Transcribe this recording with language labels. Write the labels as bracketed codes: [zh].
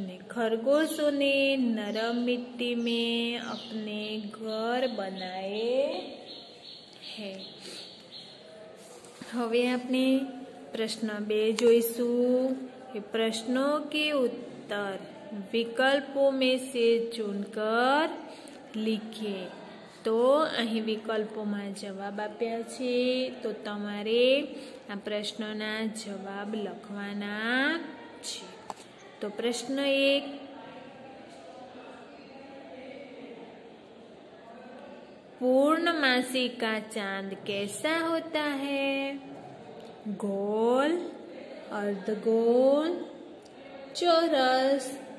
[hi] खरगोशों ने नरम मिट्टी में अपने घर बनाए हैं। [gu] હવે આપણે પ્રશ્ન 2 જોઈશું કે [hi] પ્રશ્नों के उत्तर विकल्पों में से चुनकर लिखिए। [gu] तो અહીં વિકલ્પોમાં જવાબ આપ્યા છે, તો તમારે આ પ્રશ્નના જવાબ લખવાના છે। [hi] तो प्रश्न 1, पूर्णमासी का चांद कैसा होता है? गोल, अर्धगोल, चौरस।